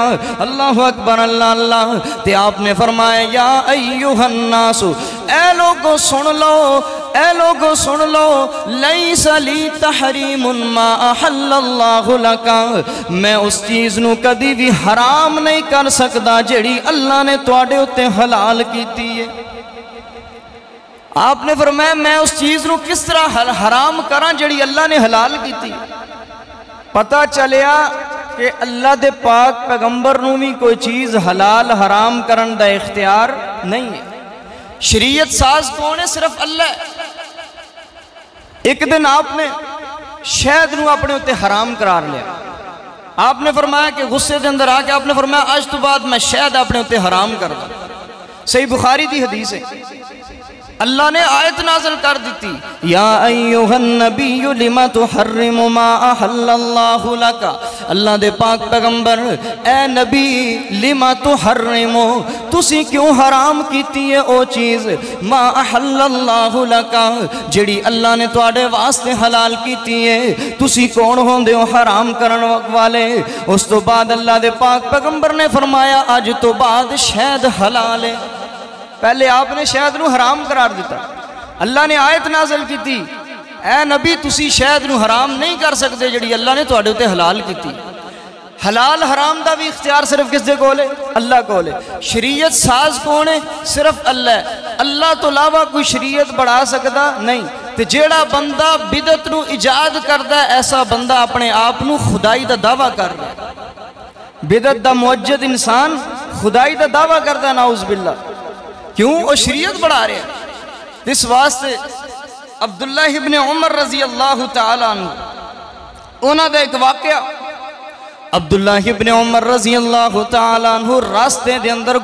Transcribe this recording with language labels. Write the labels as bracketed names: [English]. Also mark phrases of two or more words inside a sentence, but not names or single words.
[Arabic] اللہ اکبر، اللہ اللہ۔ [Punjabi] تے آپ نے فرمایا [Arabic] یا ایوہ الناس، [Punjabi] اے لوگوں سن لو، اے لوگو سن لو [Arabic] لیس لی تحریم ما احل اللہ لکا، [Punjabi] میں اس چیز نو کدی بھی حرام نہیں کر سکدا جیڑی اللہ نے تواڈے اتے حلال کیتی ہے۔ آپ نے فرمایا میں اس چیز نو کس طرح حرام کراں جیڑی اللہ نے حلال کیتی؟ پتہ چلیا کہ اللہ دے پاک پیغمبر نو بھی کوئی چیز حلال حرام کرن دا اختیار نہیں ہے۔ شریعت ساز کون ہے؟ صرف اللہ ہے۔ ایک دن آپ نے شہد نو اپنے اتے حرام قرار لیا۔ آپ نے فرمایا کہ غصے دے اندر آ کے آپ نے فرمایا آج تو بعد میں شہد اپنے اتے حرام کر دا۔ صحیح بخاری دی حدیث ہے۔ اللہ نے آیت نازل کر دیتی [Arabic] یا ایوہ النبی لما تحرم ما احل اللہ لکا، [Punjabi] اللہ دے پاک پیغمبر اے نبی [Arabic] لما تحرم، [Punjabi] تسی کیوں حرام کیتی ہے او چیز [Arabic] ما احل اللہ لکا [Punjabi] جڑی اللہ نے تواڈے واسطے حلال کیتی ہے، تسی کون ہوندے ہو حرام کرن والے؟ اس تو بعد اللہ دے پاک پیغمبر نے فرمایا اج تو بعد شہد حلال ہے۔ پہلے آپ نے شہد نو حرام قرار دیتا، اللہ نے آیت نازل کی تھی اے نبی تسی شہد نو حرام نہیں کر سکتے جڑی اللہ نے تواڈے تے حلال کی تھی۔ حلال حرام دا بھی اختیار صرف کس دے کول ہے؟ اللہ کول ہے۔ شریعت ساز کون ہے؟ صرف اللہ ہے۔ اللہ تو علاوہ کوئی شریعت بڑھا سکتا نہیں۔ تے جیڑا بندہ بدعت نو ایجاد کردا ہے ایسا بندہ اپنے آپ نو خدائی دا دعویٰ کر رہا ہے۔ بدعت دا موجد انسان خدائی دا دعویٰ کردا ہے، [Arabic] نعوذ باللہ۔ [Punjabi] کیوں؟ وہ شریعت بڑھا رہے ہیں۔ اس واسطے عبداللہ ابن عمر [Arabic] رضی اللہ تعالیٰ عنہ [Punjabi] انہاں دا ایک واقعہ، عبداللہ ابن عمر [Arabic] رضی اللہ تعالیٰ عنہ [Punjabi] راستے دے اندر